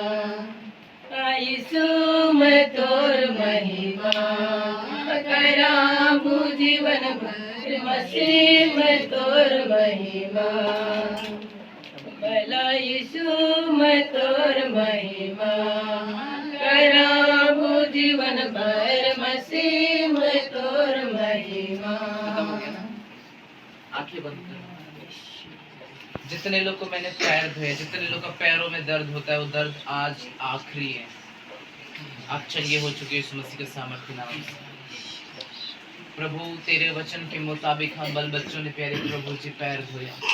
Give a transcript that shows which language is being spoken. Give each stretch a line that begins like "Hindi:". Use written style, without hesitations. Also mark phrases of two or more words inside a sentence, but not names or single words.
Sadri: यीशु मैं तोर महिमा, कराबू जीवन भर मसीह मैं तोर महिमा, भला यीशु मैं तोर महिमा, कराबू जीवन भर मसीह मैं तोर महिमा।
Hindi: आंखें बंद करो। जितने लोग को मैंने पैर धोए, जितने लोग का पैरों में दर्द होता है, वो दर्द आज आखिरी है। आप चंगे हो चुके इस मसीह के सामर्थ्य नाम से। प्रभु तेरे वचन के मुताबिक हम बल बच्चों ने प्यारे प्रभु जी पैर धोया।